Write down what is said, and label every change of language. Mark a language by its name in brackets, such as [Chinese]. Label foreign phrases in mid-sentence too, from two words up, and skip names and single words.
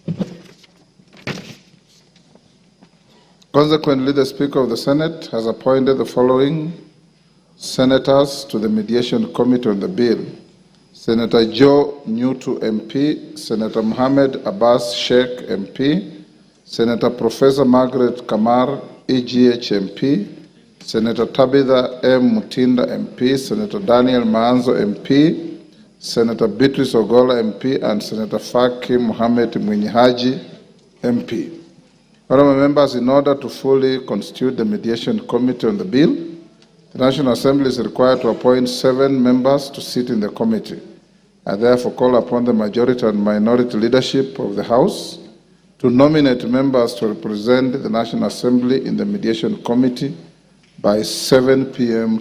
[English] Consequently, the Speaker of the Senate has appointed the following senators to the mediation committee on the bill: Senator Joe Nyutu MP, Senator Mohammed Abbas Sheikh MP, Senator Professor Margaret Kamar EGH MP, Senator Tabitha M. Mutinda MP, Senator Daniel Maanzo MP, Senator Beatrice Ogola MP, and Senator Fakim Mohamed Mwinyihaji MP. Honorable members, in order to fully constitute the mediation committee on the bill, the National Assembly is required to appoint 7 members to sit in the committee. I therefore call upon the majority and minority leadership of the House to nominate members to represent the National Assembly in the mediation committee by 7 p.m.